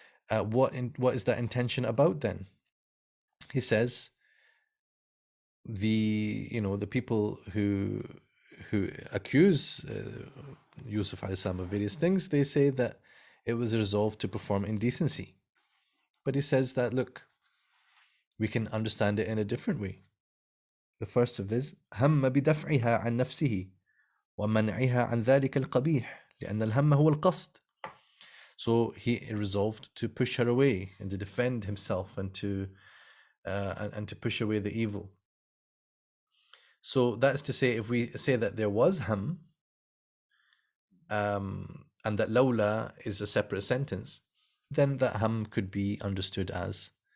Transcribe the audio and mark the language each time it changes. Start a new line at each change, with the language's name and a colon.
English: What is that intention about then? He says, the people who accuse Yusuf alayhi salam of various things, they say that it was resolved to perform indecency. But he says that, look, we can understand it in a different way. The first of this,
Arabic: هم بدفعها عن نفسه ومنعها عن ذلك القبيح لأن الهم هو القصد.
English: So he resolved to push her away and to defend himself and to push away the evil. So that's to say, if we say that there was ham, and that lawla is a separate sentence, then that ham could be understood as